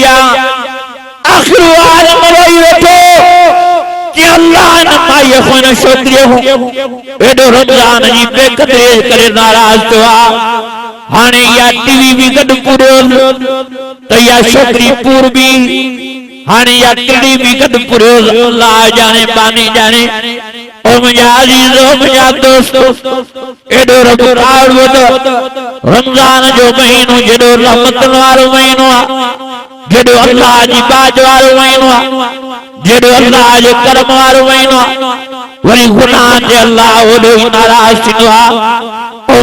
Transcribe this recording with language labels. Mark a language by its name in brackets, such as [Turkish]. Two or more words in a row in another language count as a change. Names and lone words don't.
[Sindhi] आहे आख़िर आलम रोई वेठो कि अल्लाह न माईअ खां न छोकिरीअ खां एॾो रमज़ान जी बेक़दरी करे नाराज़ थियो आहे हाणे इहा टीवी भी गॾु पूरियो त इहा छोकिरी पूर भी हाणे इहा किरड़ी भी गॾु पूरियो अल्लाह जाने बानी जाने ओ मुंहिंजा अज़ीज़ ओ मुंहिंजा दोस्त एॾो रमज़ान रमज़ान जो महीनो जेॾो रहमतुनि वारो महीनो आहे जेॾो अल्लाह जी बाज वारो महीनो आहे जेॾो अल्लाह जो करम वारो महीनो आहे वरी गुनाह ते अल्लाह ओॾो ई नाराज़ थींदो आहे ओ